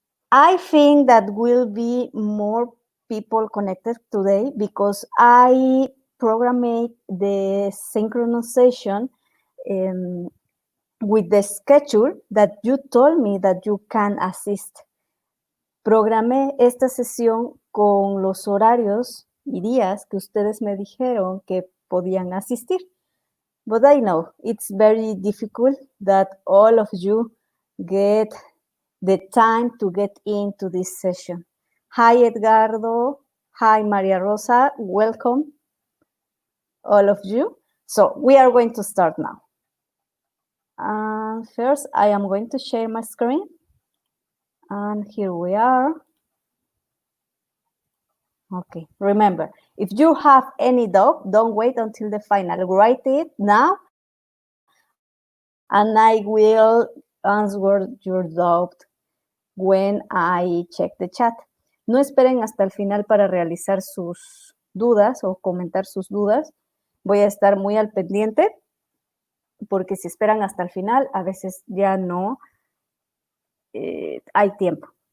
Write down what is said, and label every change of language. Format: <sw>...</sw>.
<en>I think that will be more people connected today because I programmed the synchronization with the schedule that you told me that you can assist.</en> <es>Programé esta sesión con los horarios y días que ustedes me dijeron que podían asistir.</es> <en>But I know it's very difficult that all of you get the time to get into this session. Hi, Edgardo. Hi, Maria Rosa. Welcome, all of you. So we are going to start now. First, I am going to share my screen. And here we are. Okay, remember, if you have any doubt, don't wait until the final. Write it now, and I will answer your doubt when I check the chat.</en> <es>No esperen hasta el final para realizar sus dudas o comentar sus dudas. Voy a estar muy al pendiente, porque si esperan hasta el final, a veces ya no hay tiempo.</es>